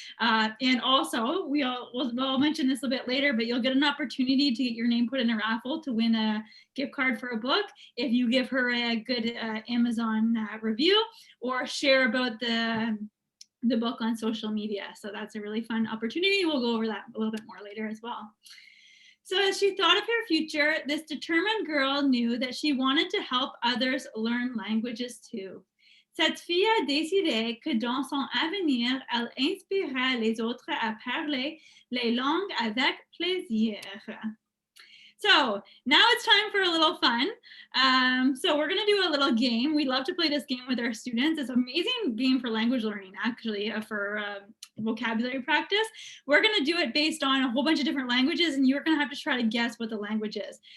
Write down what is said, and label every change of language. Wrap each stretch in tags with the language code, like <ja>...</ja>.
<en>And also, we'll mention this a bit later, but you'll get an opportunity to get your name put in a raffle to win a gift card for a book if you give her a good Amazon review or share about the book on social media. So that's a really fun opportunity. We'll go over that a little bit more later as well. So as she thought of her future, this determined girl knew that she wanted to help others learn languages too.</en> <fr>Cette fille a décidé que dans son avenir, elle inspirerait les autres à parler les langues avec plaisir.</fr> <en>So now it's time for a little fun. So we're going to do a little game. We love to play this game with our students. It's an amazing game for language learning, actually, for vocabulary practice. We're going to do it based on a whole bunch of different languages, and you're going to have to try to guess what the language is.</en>